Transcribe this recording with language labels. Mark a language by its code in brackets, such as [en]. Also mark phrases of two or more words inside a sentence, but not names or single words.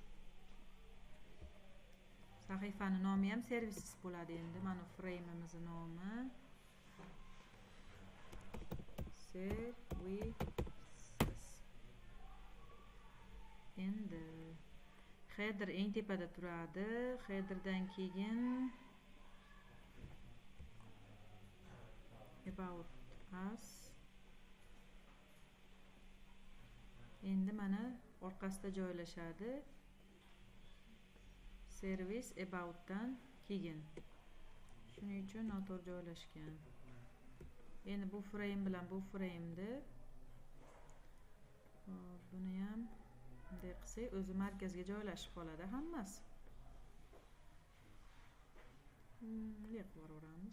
[uz] Sahifani nomi ham services bo'ladi endi. Mana frame'imizning nomi services. Endi header eng tepada turadi. Headerdan keyin [en] about us. [uz] Endi mana orqasida joylashadi. Service about dan keyin. Shuning uchun noto'g'ri joylashgan. Endi bu frame bilan bu frame'ni buni ham bunday qilsak, o'zi markazga joylashib qoladi hammasi. Bunday qilib yuboramiz.